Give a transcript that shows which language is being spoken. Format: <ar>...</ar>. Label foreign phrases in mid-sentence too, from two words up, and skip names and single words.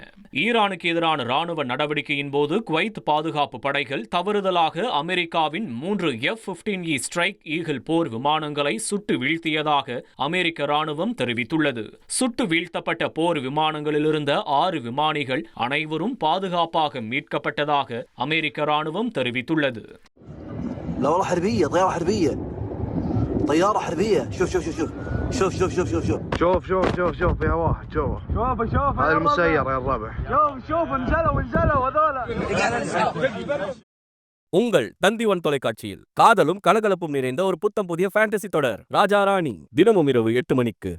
<ta>ஈரானுக்கு எதிரான ராணுவ நடவடிக்கையின் போது குவைத் பாதுகாப்பு படைகள் தவறுதலாக அமெரிக்காவின் 3 F-15E ஸ்ட்ரைக் ஈகிள் போர் விமானங்களை சுட்டு வீழ்த்தியதாக அமெரிக்க ராணுவம் தெரிவித்துள்ளது. சுட்டு வீழ்த்தப்பட்ட போர் விமானங்களிலிருந்த 6 விமானிகள் அனைவரும் பாதுகாப்பாக மீட்கப்பட்டதாக அமெரிக்க ராணுவம் தெரிவித்துள்ளது.</ta> <ar>طيارة حربية شوف شوف شوف شوف شوف شوف شوف شوف شوف شوف شوف شوف يا واحد شوف شوف هذا المسير يا الربع شوف انزلوا هذول.</ar> <ta>உங்கள் தந்திவன் தொலைக்காட்சியில் காதலும் கலகலப்பும் நிறைந்த ஒரு புத்தம் புதிய ஃபேண்டசி தொடர் ராஜா ராணி தினமும் இரவு 8 மணிக்கு.</ta>